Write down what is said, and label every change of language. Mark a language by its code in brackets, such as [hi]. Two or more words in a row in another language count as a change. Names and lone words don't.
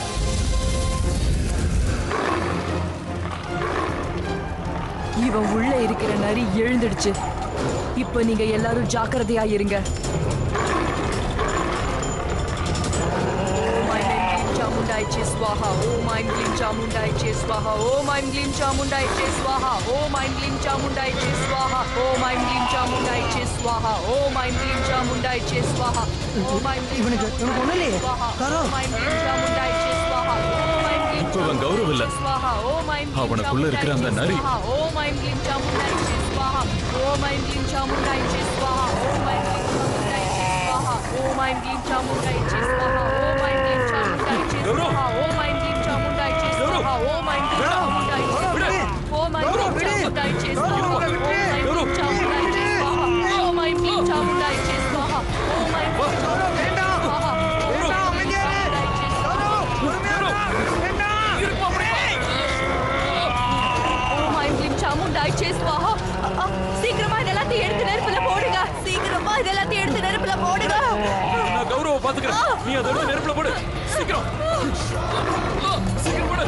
[ta] இவன் உள்ள இருக்கிற நரி எழுந்துடுச்சு. இப்ப நீங்க எல்லாரும் ஜாக்கிரதையா இருங்க. [sa] சாமுண்டாய் चामुण्डायै स्वाहा. ॐ ऐं ग्लीं चामुण्डायै स्वाहा। ॐ ऐं ग्लीं चामुण्डायै स्वाहा. ॐ ऐं ग्लीं चामुण्डायै स्वाहा। ॐ ऐं ग्लीं चामुण्डायै स्वाहा. ॐ ऐं ग्लीं चामुण्डायै स्वाहा. ॐ ऐं ग्लीं [ta] இவனுக்கு ஒண்ணு இல்லையே காரோ [sa] ॐ ऐं ग्लीं चामुण्डायै स्वाहा. ॐ ऐं ग्लीं [ta] இப்போ இவன் கௌரவம் இல்ல. [sa] स्वाहा। ॐ ऐं ग्लीं [ta] அவனுக்குள்ள இருக்கிற அந்த நரி. [sa] ॐ ऐं ग्लीं चामुण्डायै स्वाहा। ॐ ऐं ग्लीं चामुण्डायै स्वाहा. ॐ ऐं ग्लीं चामुण्डायै स्वाहा। ॐ ऐं ग्लीं चामुण्डायै स्वाहा. ॐ ऐं ग्लीं चामुण्डायै स्वाहा। ॐ ऐं ग्लीं चामुण्डायै स्वाहा. ॐ ऐं ग्लीं चामुण्डायै स्वाहा। ॐ ऐं ग्लीं चामुण्डायै स्वाहा. ॐ ऐं ग्लीं चामुण्डायै स्वाहा। ॐ ऐं ग्लीं चामुण्डायै स्वाहा. ॐ ऐं ग्लीं चामुण्डायै स्वाहा. [ta] சீக்கிரமா இதெல்லாம் எடுத்து நெருப்புல போடுங்க. சீக்கிரமா இதெல்லாம் எடுத்து நெருப்புல போடுங்க. நான் கௌரவ பாத்துக்கிறேன். நீ அதை எடுத்து நெருப்புல போடு. சீக்கிரம் சீக்கிரம் போடு.